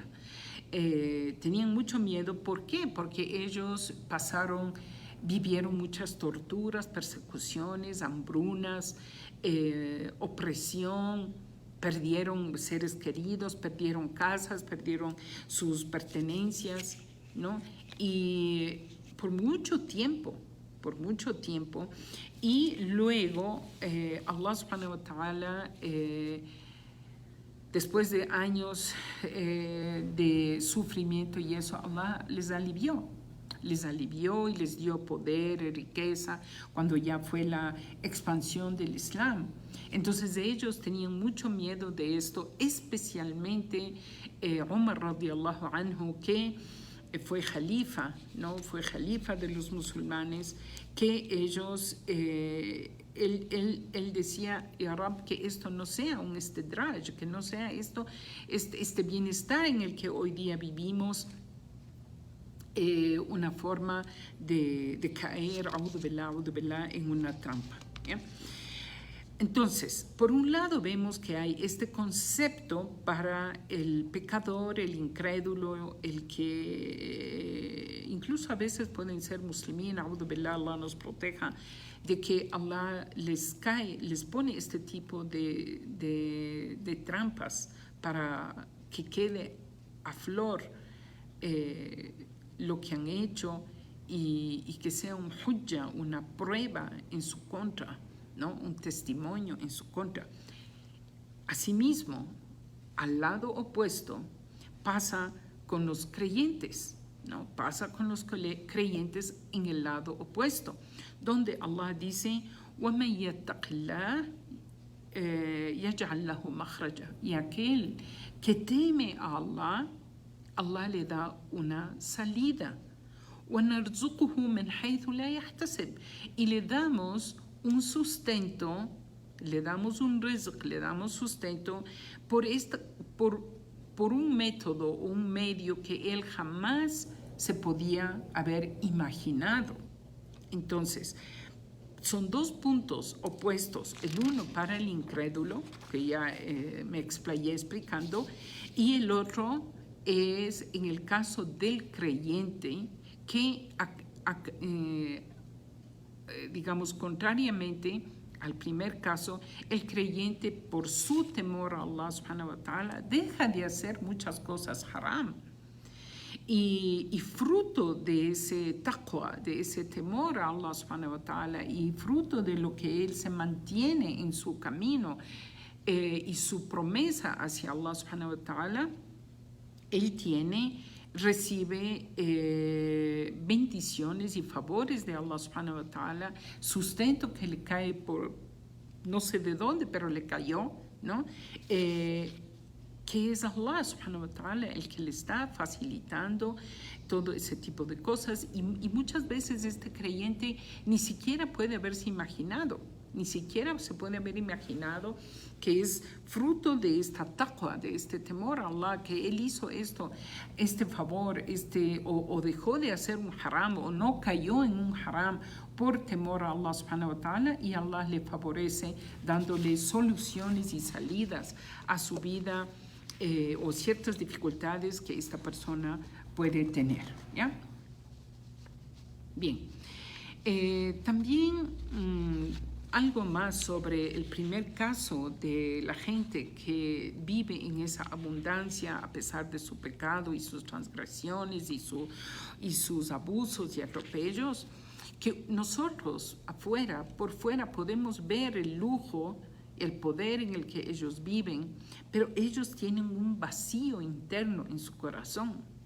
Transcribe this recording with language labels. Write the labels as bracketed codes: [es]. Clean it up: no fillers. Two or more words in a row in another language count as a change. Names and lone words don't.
[es] Tenían mucho miedo, ¿por qué? Porque ellos vivieron muchas torturas, persecuciones, hambrunas, opresión, perdieron seres queridos, perdieron casas, perdieron sus pertenencias, ¿no? Y por mucho tiempo, y luego [ar] الله سبحانه وتعالى, [es] después de años de sufrimiento y eso, Allah les alivió y les dio poder y riqueza cuando ya fue la expansión del Islam. Entonces ellos tenían mucho miedo de esto, especialmente Umar [ar] رضي الله عنه, [es] que fue califa, ¿no? Fue califa de los musulmanes, que ellos, él decía, [ar] يا رب, [es] que esto no sea un istidraj, que no sea este bienestar en el que hoy día vivimos, una forma de caer, [ar] أعوذ بالله, [es] en una trampa, ¿ya? Entonces, por un lado vemos que hay este concepto para el pecador, el incrédulo, el que incluso a veces pueden ser musulmán, [ar] أعوذ بالله, [es] Allah nos proteja, de que Allah les pone este tipo de trampas para que quede a flor lo que han hecho y que sea un hujja, una prueba en su contra, ¿no? Un testimonio en su contra. Asimismo, al lado opuesto pasa con los creyentes, ¿no? Pasa con los creyentes en el lado opuesto, donde Allah dice, [ar] وَمَنْ يَتَّقِ اللَّهَ يَجْعَلْ لَهُ مَخْرَجًا. [es] Y aquel que teme a Allah, Allah le da una salida. [ar] وَنَرْزُقُهُ مِنْ حَيْثُ لَا يَحْتَسِبْ. [es] Y le damos un sustento, le damos un rizq, le damos sustento por un método, un medio que él jamás se podía haber imaginado. Entonces, son dos puntos opuestos, el uno para el incrédulo, que ya me explayé explicando, y el otro es en el caso del creyente que, digamos, contrariamente al primer caso, el creyente por su temor a [ar] الله سبحانه وتعالى [es] deja de hacer muchas cosas haram. Y fruto de ese taqwa, de ese temor a [ar] الله سبحانه وتعالى, [es] y fruto de lo que él se mantiene en su camino y su promesa hacia [ar] الله سبحانه وتعالى, [es] él recibe bendiciones y favores de [ar] الله سبحانه وتعالى, [es] sustento que le cae por no sé de dónde, pero le cayó, ¿no? Que es [ar] الله سبحانه وتعالى [es] el que le está facilitando todo ese tipo de cosas, y muchas veces este creyente ni siquiera puede haberse imaginado, ni siquiera se puede haber imaginado que es fruto de esta taqwa, de este temor a Allah, que él hizo este favor, o dejó de hacer un haram, o no cayó en un haram por temor a [ar] الله سبحانه وتعالى, [es] y Allah le favorece dándole soluciones y salidas a su vida o ciertas dificultades que esta persona puede tener, ¿ya? Bien. También algo más sobre el primer caso de la gente que vive en esa abundancia a pesar de su pecado y sus transgresiones y sus abusos y atropellos, que nosotros por fuera podemos ver el lujo, el poder en el que ellos viven, pero ellos tienen un vacío interno en su corazón.